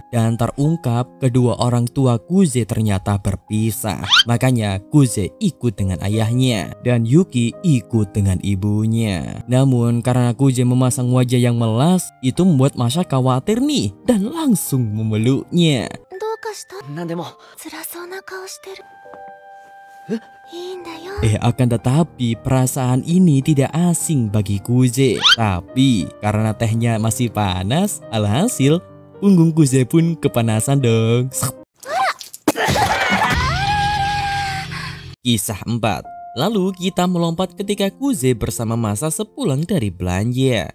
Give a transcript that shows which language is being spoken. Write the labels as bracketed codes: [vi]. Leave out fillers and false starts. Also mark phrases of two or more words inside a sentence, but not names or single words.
[id] Dan terungkap kedua orang tua Kuje ternyata berpisah. Makanya Kuje ikut dengan ayahnya dan Yuki ikut dengan ibunya. Namun karena Kuje memasang wajah yang melas, itu membuat Masha khawatir nih dan langsung memeluknya. [ja] どうかした？なんでも。辛そうな顔してる。いいんだよ。 [id] Akan tetapi perasaan ini tidak asing bagi Kuje. Tapi karena tehnya masih panas, alhasil punggung Kuje pun kepanasan dong. Kisah 4. Lalu kita melompat ketika Kuje bersama Masa sepulang dari belanja.